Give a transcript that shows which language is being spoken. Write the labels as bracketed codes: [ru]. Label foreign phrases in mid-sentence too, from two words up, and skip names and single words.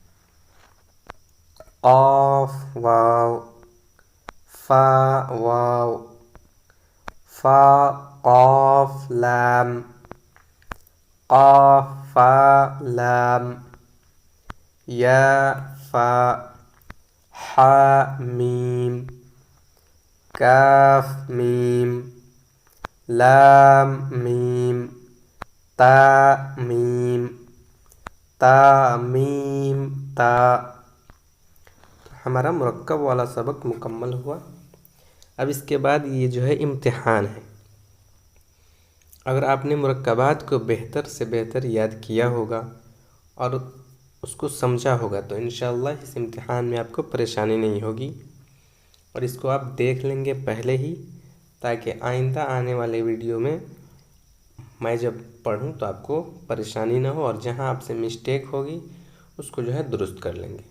[ur] قاف واو، فا واو، فا قاف لام، قاف فا لام، یا فا، حا میم، کاف میم، لام میم، تا میم، تا میم تا۔ ہمارا مرکب والا سبق مکمل ہوا۔ اب اس کے بعد یہ جو ہے امتحان ہے۔ اگر آپ نے مرکبات کو بہتر سے بہتر یاد کیا ہوگا اور اس کو سمجھا ہوگا تو انشاءاللہ اس امتحان میں آپ کو پریشانی نہیں ہوگی، اور اس کو آپ دیکھ لیں گے پہلے ہی تاکہ آئندہ آنے والے ویڈیو میں جب پڑھوں تو آپ کو پریشانی نہ ہو، اور جہاں آپ سے مسٹیک ہوگی اس کو جو ہے درست کر لیں گے۔